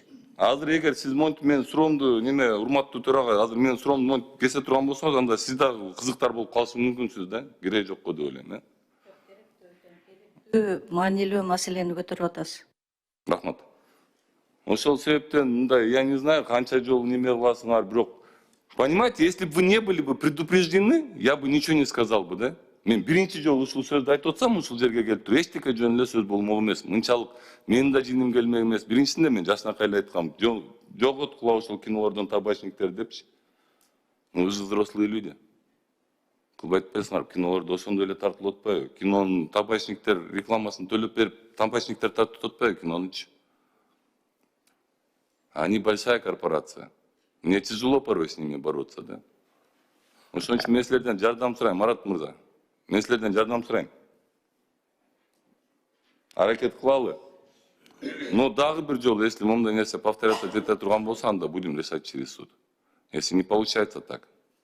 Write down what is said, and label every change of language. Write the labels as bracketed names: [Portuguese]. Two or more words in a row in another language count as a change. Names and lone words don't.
[Kyrgyz] Азыр эгер сиз монтип менин суроомду неме урматтуу төрага, азыр менин суроомду монтип кесе турган болсоңуз, анда сиз дагы кызыктар болуп калышы мүмкүнсүз да. Кереги жок го деп ойлойм, Маанилүү маселени көтөрүп атасыз. Рахмат. Ошол себептен мындай, [Russian] я не знаю, [Kyrgyz] канча жолу неме кыласыңар, бирок [Russian] понимаете, если бы вы не были бы предупреждены, я бы ничего не сказал бы, да? [Kyrgyz] Мен биринчи жолу ушул сөздү айтып атсам, ушул жерге келип туруп, эчтеке жөн эле сөз болмок эмес. Мынчалык менин да жиним келмек эмес. Биринчисинде мен жашынакай эле айткам, жоготкула ошол кинолордон табачниктер депчи. [Russian] Вы же взрослые люди. [Kyrgyz] Кылбай атпайсыңар, кинолордо ошондой эле тартылып атпайбы? Кинонун табачниктер рекламасын төлөп берип, табачниктер тартып атпайбы кинонучу? [Russian] Они большая корпорация. Мне тяжело порой с ними бороться, да? [Kyrgyz] Ошон үчүн мен силерден жардам сурайм, Марат мырза. Мен силерден жардам сурайм. Аракет кылалы. Но дагы бир жолу, если мондай нерсе повторяться жете турган болсо, анда [Russian] будем решать через суд. Если не получается так.